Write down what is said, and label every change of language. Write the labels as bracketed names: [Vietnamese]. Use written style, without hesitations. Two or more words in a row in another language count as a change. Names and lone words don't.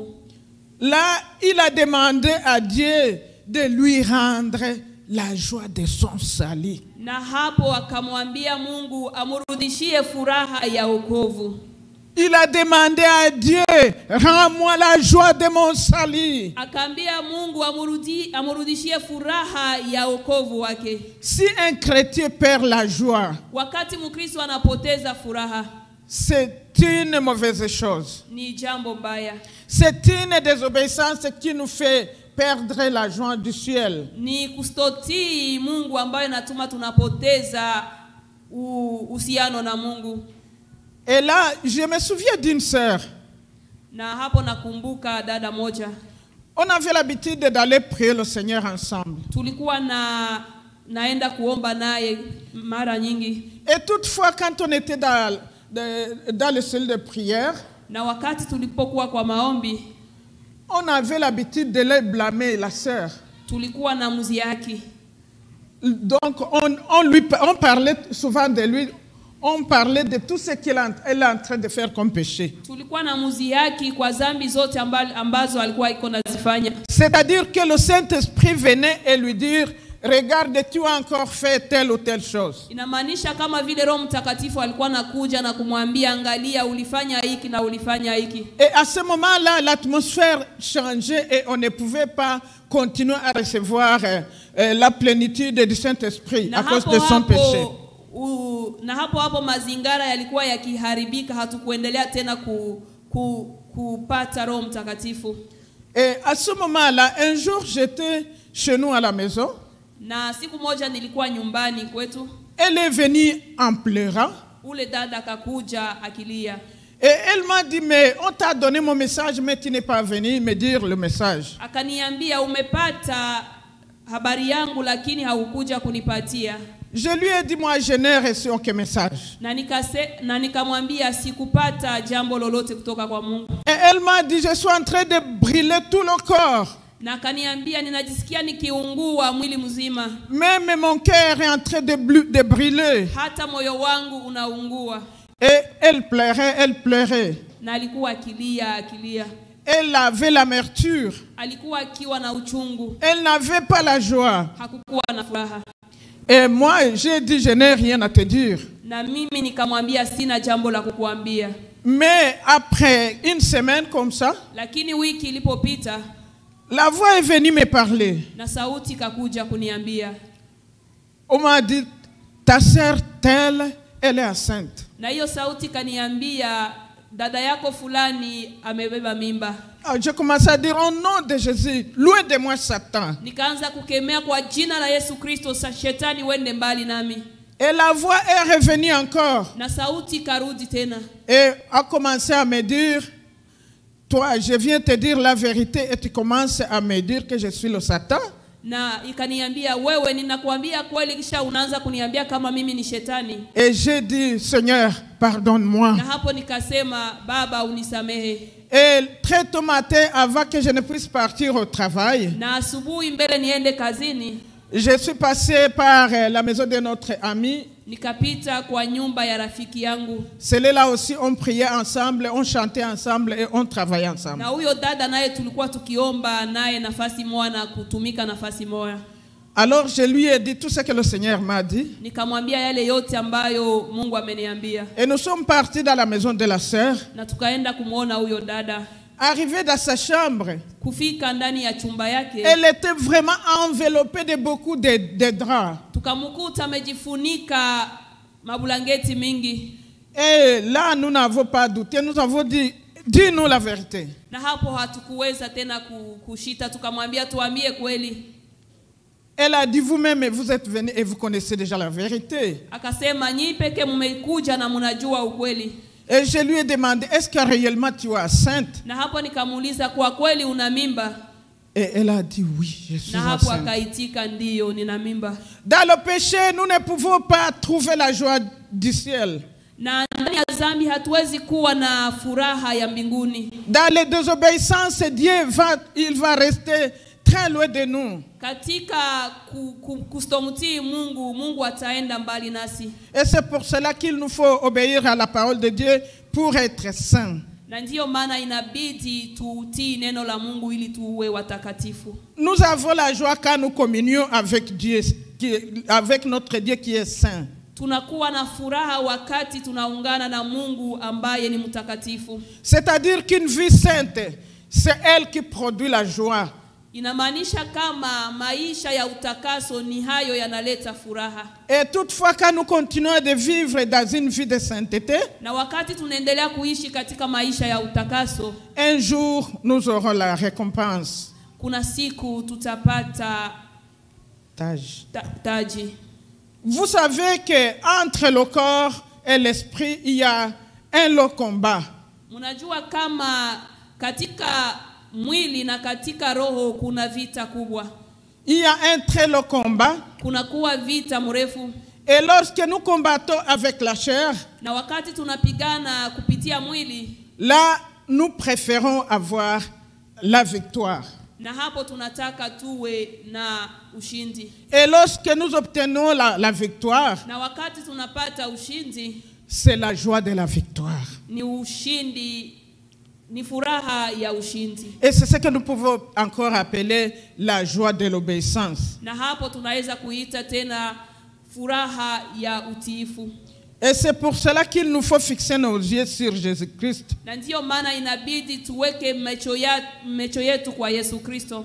[French] là, il a demandé à Dieu de lui rendre la joie de son salut. [Swahili] Na hapo akamwambia Mungu amrudishie furaha ya wokovu. [French] Il a demandé à Dieu, rends-moi la joie de mon salut. [Swahili] Akaambia Mungu amurudishie furaha ya wokovu wake. [French] Si un chrétien perd la joie, [Swahili] Wakati Mkristo anapoteza furaha, [French] c'est une mauvaise chose. [Swahili] ni jambo mbaya. [French] C'est une désobéissance qui nous fait perdre la joie du ciel. [Swahili] Ni kustotii Mungu ambayo inatuma tunapoteza uhusiano na Mungu. [French] Et là, je me souviens d'une sœur. [Swahili] Na hapo nakumbuka dada moja. [French] On avait l'habitude d'aller prier le Seigneur ensemble. [Swahili] Tulikuwa naenda kuomba naye mara nyingi. [French] Et toutefois, quand on était dans le salle de prière, [Swahili] na wakati tulipokuwa kwa maombi, [French] on avait l'habitude de les blâmer, la sœur. [Swahili] Tulikuwa na muziki. [French] Donc, on parlait souvent de lui. On parlait de tout ce qu'elle est en train de faire comme péché. [Swahili] Tulikuwa na muziki kwa dhambi zote ambazo alikuwa iko nazifanya. [French] C'est-à-dire que le Saint-Esprit venait et lui dire, regarde, tu as encore fait telle ou telle chose. [Swahili] Inamaanisha kama vile Roho Mtakatifu alikuwa nakuja na kumwambia, angalia ulifanya hiki na ulifanya hiki. [French] Et à ce moment-là, l'atmosphère changeait et on ne pouvait pas continuer à recevoir la plénitude du Saint-Esprit à cause de son péché. [Swahili] Na hapo mazingara yalikuwa yakiharibika, hatukuendelea tena kupata Roho Mtakatifu. [French] Et à ce moment-là, un jour, j'étais chez nous à la maison. [Swahili] Na siku moja nilikuwa nyumbani kwetu. [French] Elle est venue en pleurant. [Swahili] Ule dada akakuja akilia. [French] Et elle m'a dit, mais on t'a donné mon message, mais tu n'es pas venu me dire le message. [Swahili] Akaniambia, umepata habari yangu lakini haukuja kunipatia. [French] Je lui ai dit, moi, je n'ai reçu aucun message. [Swahili] Na nikamwambia sikupata jambo lolote kutoka kwa Mungu. [French] Et elle m'a dit, je suis en train de brûler tout le corps. [Swahili] Na akaniambia ninajisikia nikiungua mwili mzima. [French] Même mon cœur est en train de brûler. [Swahili] Hata moyo wangu unaungua. [French] Et elle pleurait. [Swahili] Na alikuwa akilia. [French] Elle avait l'amertume. [Swahili] Alikuwa akiwa na uchungu. [French] Elle n'avait pas la joie. [Swahili] Hakukuwa na furaha. [French] Et moi, j'ai dit, je n'ai rien à te dire. [Swahili] Na mimi nikamwambia sina jambo la kukuambia. [French] Mais après une semaine comme ça, [Swahili] lakini wiki ilipopita, [French] la voix est venue me parler. [Swahili] Na sauti kakuja kuniambia. [French] On m'a dit, ta sœur telle, elle est enceinte. [Swahili] Na hiyo sauti kaniambia, dada yako fulani amebeba mimba. [French] Je commençais à dire, au nom de Jésus, loin de moi Satan. [Swahili] Nikaanza kukemea kwa jina la Yesu Kristo, shetani wende mbali nami. [French] Et la voix est revenue encore. [Swahili] Na sauti karudi tena. [French] Et a commencé à me dire, toi, je viens te dire la vérité et tu commences à me dire que je suis le Satan. [Swahili] Na ikaniambia, wewe ninakuambia kweli kisha unaanza kuniambia kama mimi ni shetani. [French] Et j'ai dit, Seigneur, pardonne-moi. [Swahili] Na hapo nikasema, Baba unisamehe. [French] Et très tôt matin, avant que je ne puisse partir au travail, [Swahili] na asubuhi mbele niende kazini, [French] je suis passé par la maison de notre ami. [Swahili] Nikapita kwa nyumba ya rafiki yangu. [French] C'est là aussi on priait ensemble, on chantait ensemble et on travaillait ensemble. [Swahili] Na huyo dada naye tulikuwa tukiomba naye nafasi moja na kutumika nafasi moja. [French] Alors je lui ai dit tout ce que le Seigneur m'a dit. [Swahili] Nikamwambia yale yote ambayo Mungu ameniambia. [French] Et nous sommes partis dans la maison de la sœur. [Swahili] Na tukaenda kumuona huyo dada. [French] Arrivé dans sa chambre, [Swahili] kufika ndani ya chumba yake, [French] elle était vraiment enveloppée de beaucoup de draps. [Swahili] Tukamkuta amejifunika mabulangeti mingi. [French] Et là, nous n'avons pas douté, nous avons dit, dis-nous la vérité. [Swahili] Na hapo hatukuweza tena kushita, tukamwambia tuambie kweli. [French] Elle a dit, vous-même, vous êtes venus et vous connaissez déjà la vérité. [Swahili] Akasema, nyi peke mmekuja na mnajua ukweli. [French] Et je lui ai demandé, est-ce que réellement tu es enceinte? [Swahili] Na hapo nikamuuliza, kwa kweli una mimba? [French] Et elle a dit oui, je suis [Swahili] na hapo [French] enceinte. [Swahili] akaitika, ndio nina mimba. [French] Dans le péché, nous ne pouvons pas trouver la joie du ciel. [Swahili] Na ndani ya dhambi hatuwezi kuwa na furaha ya mbinguni. [French] Dans les désobéissances, Dieu va rester très loin de nous. [Swahili] Katika kustomtii Mungu ataenda mbali nasi. [French] Et c'est pour cela qu'il nous faut obéir à la parole de Dieu pour être saints. [Swahili] Na ndio maana inabidi tutii neno la Mungu ili tuwe watakatifu. [French] Nous avons la joie quand nous communions avec Dieu, avec notre Dieu qui est saint. [Swahili] tunakuwa na furaha wakati tunaungana na Mungu ambaye ni mtakatifu. [French] C'est-à-dire qu'une vie sainte, c'est elle qui produit la joie. [Swahili] Inamaanisha kama maisha ya utakaso ni hayo yanaleta furaha. [French] Et toutefois, quand nous continuons de vivre dans une vie de sainteté, [Swahili] Na wakati tunaendelea kuishi katika maisha ya utakaso, [French] un jour nous aurons la récompense. [Swahili] kuna siku tutapata taji. [French] Vous savez qu'entre le corps et l'esprit, il y a un long combat. [Swahili] Munajua kama katika mwili na katika roho kuna vita kubwa. [French] Il y a un très long combat. [Swahili] Kuna kuwa vita mrefu. [French] Et lorsque nous combattons avec la chair, [Swahili] Na wakati tunapigana kupitia mwili, [French] là, nous préférons avoir la victoire. [Swahili] na hapo tunataka tuwe na ushindi. [French] Et lorsque nous obtenons la victoire, [Swahili] Na wakati tunapata ushindi, [French] c'est la joie de la victoire. [Swahili] ni ushindi, ni furaha ya ushindi. [French] Et c'est ce que nous pouvons encore appeler la joie de l'obéissance. [Swahili] Na hapo tunaweza kuita tena furaha ya utiifu. [French] Et c'est pour cela qu'il nous faut fixer nos yeux sur Jésus-Christ. [Swahili] Na ndio maana inabidi tuweke macho yetu kwa Yesu Kristo.